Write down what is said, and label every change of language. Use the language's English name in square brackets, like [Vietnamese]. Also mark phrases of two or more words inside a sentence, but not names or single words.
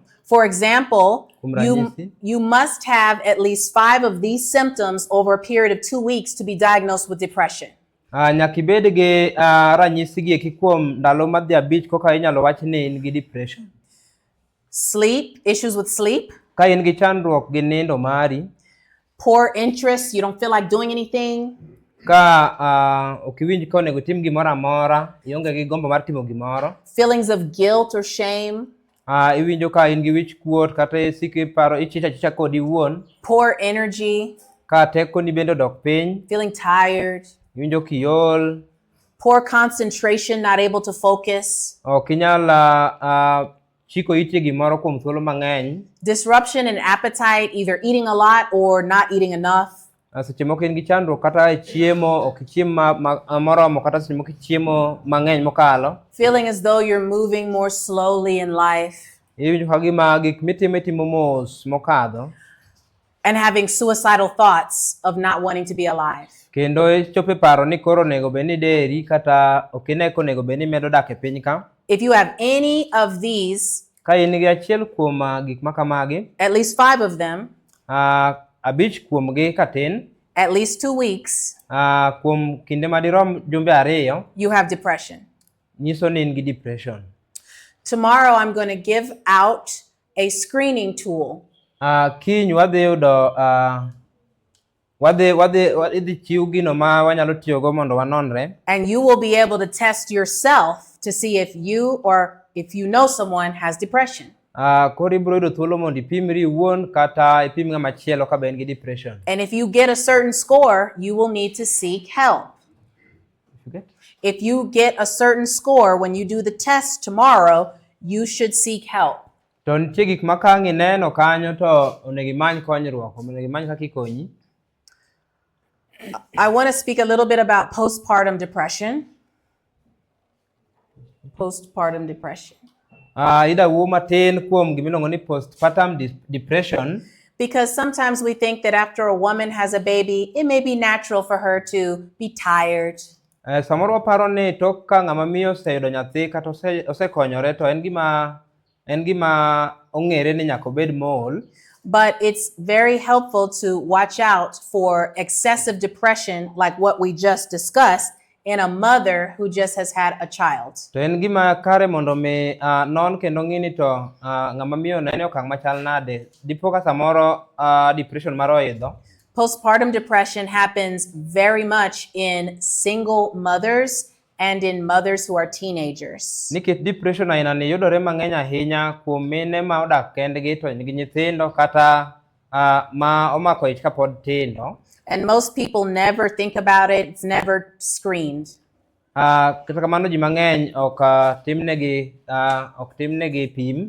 [English] For example, you must have at least 5 of these symptoms over a period of 2 weeks to be diagnosed with depression. [Luo (Kenya and Tanzania)] Nyaka ibed gi ranyisi gi eki kuom ndalo madhi 5 koka inyalo wach ni in gi depression. [English] Sleep, issues with sleep. [Luo (Kenya and Tanzania)] Ka in gi chandruok gi nindo mari. [English] Poor interest, you don't feel like doing anything. [Luo (Kenya and Tanzania)] Ka okiwinj ka onego tim gimoro amora, ionge gi gombo mar timo gimoro. [English] Feelings of guilt or shame. [Luo (Kenya and Tanzania)] Iwinjo ka in gi wich kuot kata isiko iparo ichicha kodi wuon. [English] Poor energy. [Luo (Kenya and Tanzania)] Ka teko ni bende dok piny. [English] Feeling tired. [Luo (Kenya and Tanzania)] Iwinjo kiol. [English] Poor concentration, not able to focus. [Luo (Kenya and Tanzania)] Ok inyal chiko iti gimoro kuom thuolo mang'eny. [English] Disruption in appetite, either eating a lot or not eating enough. [Luo (Kenya and Tanzania)] seche moko in gi chandruok kata e chiemo, ok ichiem moromo kata seche moko ichiemo mang'eny mokalo. [English] Feeling as though you're moving more slowly in life. [Luo (Kenya and Tanzania)] Iwinjo ka gima gik mitimo mos mokadho. [English] And having suicidal thoughts of not wanting to be alive. [Luo (Kenya and Tanzania)] Kendo ichopo e paro ni koro onego bed ni deri kata ok ine ka onego bed ni medo dak e piny ka. [English] If you have any of these, [Luo (Kenya and Tanzania)] Ka in gi achiel kuom gik makamagi, [English] at least 5 of them, [Luo (Kenya and Tanzania)] abich kuomgi katin, [English] at least 2 weeks, [Luo (Kenya and Tanzania)] kuom kinde madirom jumbe 2, [English] you have depression. [Luo (Kenya and Tanzania)] nyiso ni in gi depression. [English] Tomorrow I'm going to give out a screening tool. [Luo (Kenya and Tanzania)] Kiny wadhi yudo idhi chiw gino ma wanyalo tiyogo mondo wanonre. [English] And you will be able to test yourself to see if you or if you know someone has depression. [Luo (Kenya and Tanzania)] Koro ibiro yudo thuolo mondo ipimri iwuon kata ipim ng'ama chielo ka be en gi depression. [English] And if you get a certain score, you will need to seek help. If you get a certain score when you do the test tomorrow, you should seek help. [Luo (Kenya and Tanzania)] To nitie gik ma ka ineno kanyo to onego imany konyruok, onego imany kaka ikonyi. [English] I want to speak a little bit about postpartum depression. Postpartum depression. [Luo (Kenya and Tanzania)] Ida wuo matin kuom gimiluongo ni [English] postpartum depression. Because sometimes we think that after a woman has a baby, it may be natural for her to be tired. [Luo (Kenya and Tanzania)] Samoro waparo ni tok ka ng'ama miyo oseyudo nyathi kata osekonyore to en gima ong'ere ni nyaka obed mool. [English] But it's very helpful to watch out for excessive depression like what we just discussed in a mother who just has had a child. [Luo (Kenya and Tanzania)] To en gima kare mondo mi non kendo ng'ini to ng'ama miyo nene okang' machal nade. Dipo ka samoro depression mar oidho. [English] Postpartum depression happens very much in single mothers and in mothers who are teenagers. [Luo (Kenya and Tanzania)] Nikech depression aina ni yudore mang'eny ahinya kuom mine ma odak kendgi to nigi nyithindo kata ma omako ich kapod tindo. [English] And most people never think about it. It's never screened. [Luo (Kenya and Tanzania)] Kata kamano ji mang'eny ok timnegi pim.